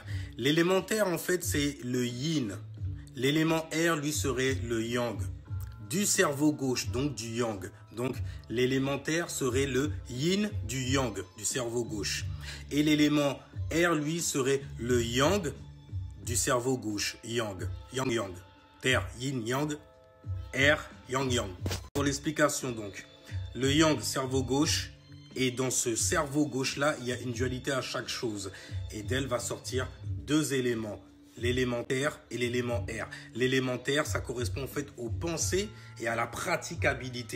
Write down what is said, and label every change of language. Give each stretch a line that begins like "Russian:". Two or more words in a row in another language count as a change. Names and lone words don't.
French: L'élément terre, en fait, c'est le yin. L'élément air, lui, serait le yang. Du cerveau gauche, donc du yang. Donc, l'élément terre serait le yin du yang, du cerveau gauche. Et l'élément air, lui, serait le yang du cerveau gauche, yang, yang. Terre, yin, yang. Air, yang, yang. Pour l'explication donc, le yang, cerveau gauche, Et dans ce cerveau gauche-là, il y a une dualité à chaque chose. Et d'elle va sortir deux éléments, l'élémentaire et l'élément R. L'élémentaire, ça correspond en fait aux pensées et à la praticabilité.